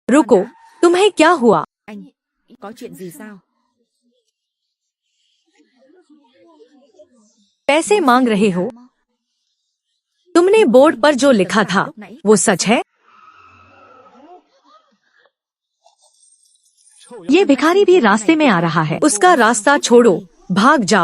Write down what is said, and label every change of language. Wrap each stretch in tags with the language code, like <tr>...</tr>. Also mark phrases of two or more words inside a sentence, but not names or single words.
<hi>रुको, तुम्हें क्या हुआ?</hi> <vi>Anh, có chuyện gì sao?</vi> <hi>पैसे मांग रहे हो? तुमने बोर्ड पर जो लिखा था वो सच है? ये भिखारी भी रास्ते में आ रहा है, उसका रास्ता छोड़ो, भाग जाओ।</hi>